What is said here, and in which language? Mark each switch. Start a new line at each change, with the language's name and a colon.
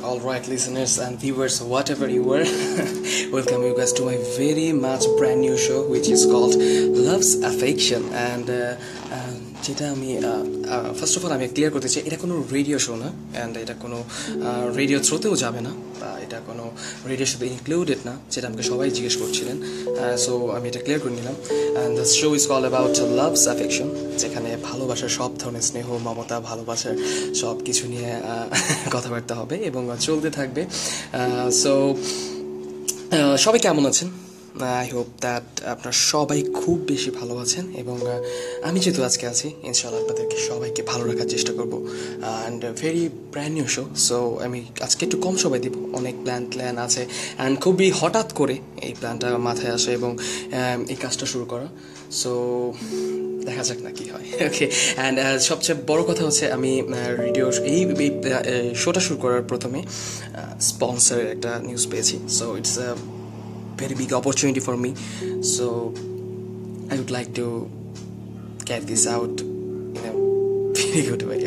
English: All right, listeners and viewers, whatever you were, welcome you guys to my very much brand new show, which is called Love's Affection.
Bangla: And যেটা আমি
English: first of all
Bangla: আমি clear করতে চাই, এটা কোনো radio show না, and এটা কোনো রেডিও থ্রোতেও যাবে না, বা এটা কোনো রেডিওর সাথে ইনক্লুডেড না, যেটা আমাকে সবাই জিজ্ঞেস করছিলেন। সো আমি এটা ক্লিয়ার করে নিলাম।
English: and the show is all about love's affection,
Bangla: যেখানে ভালোবাসার সব ধরনের স্নেহ, মমতা, ভালোবাসার সব কিছু নিয়ে কথাবার্তা হবে এবং চলতে থাকবে। সো সবাই কেমন আছেন?
English: I hope that
Bangla: আপনারা সবাই খুব বেশি ভালো আছেন, এবং আমি যেহেতু আজকে আছি, ইনশাআল্লাহ আপনাদেরকে সবাইকে ভালো রাখার চেষ্টা করবো। And very brand new show, so আমি আজকে একটু কম সময় দিব, অনেক প্ল্যান আছে, অ্যান্ড খুবই হঠাৎ করে এই প্ল্যানটা মাথায় আসে এবং এই কাজটা শুরু করা। সো দেখা যাক না কি হয়। ওকে, অ্যান্ড সবচেয়ে বড় কথা হচ্ছে আমি রেডিও এই শোটা শুরু করার প্রথমে স্পন্সরের একটা নিউজ পেয়েছি। So
English: It's a very big opportunity for me, so I would like to get this out in a very good way.